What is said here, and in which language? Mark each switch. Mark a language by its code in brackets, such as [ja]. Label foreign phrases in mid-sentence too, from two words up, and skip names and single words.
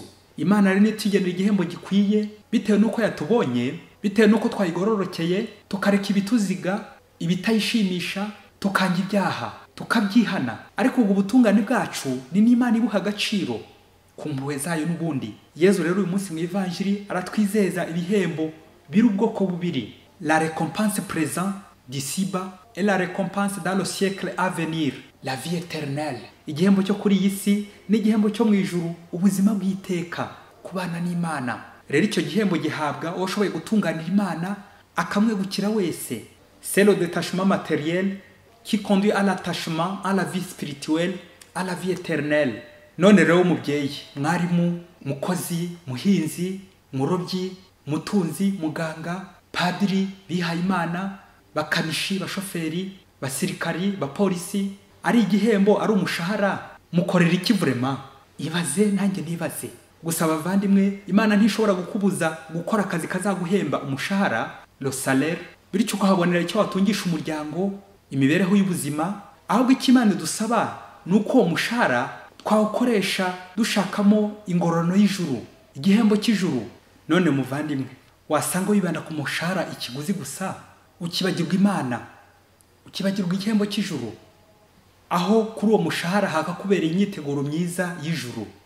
[rw] Imana rero nitugenera igihembo gikwiye bitewe nuko yatubonye, bitewe nuko twayigororokeye, tukareka ibituziga, ibitayishimisha, tukanga ibyaha, tukabyihana. Ariko ubwo butungane bwacu ni n'Imana ibuha agaciro ku mpuhwe zayo n'ubundi. Yesu rero uyu munsi mu Ivanjiri aratwizeza ibihembo biri ubwoko bubiri: [fr] la récompense présent d'ici-bas et la récompense dans le siècle à venir, la vie éternelle. [rw] Igihembo cyo kuri iyi si n'igihembo cyo mu ijuru, ubuzima bw'iteka, kubana n'Imana. Rero icyo gihembo gihabwa ushoboye gutunganira Imana akamwegukira wese. [fr] C'est le détachement matériel qui conduit à l'attachement à la vie spirituelle, à la vie éternelle. [rw] None rero mubyeyi, mwarimu, mukozi, muhinzi, murobyi, mutunzi, muganga, padiri, bihaye Imana, bakanishi, bashoferi, basirikari, bapolisi, ari igihembo, ari umushahara, mukorera iki vraiment? Ibaze nanjye nibaze. Gusa bavandimwe, Imana ntishobora gukubuza gukora akazi kazaguhemba umushahara, [fr] le salaire, [rw] bityo ukahabonera icyo watungisha umuryango, imibereho y'ubuzima. Ahubwo icyo Imana idusaba nuko uwo mushahara twawukoresha dushakamo ingororano y'ijuru, igihembo cy'ijuru. None muvandimwe, wasanga wibanda ku mushahara, ikiguzi gusa, ukibagirwa Imana, ukibagirwa igihembo cy'ijuru, aho kuri uwo mushahara hakakubereye imyiteguro myiza y'ijuru.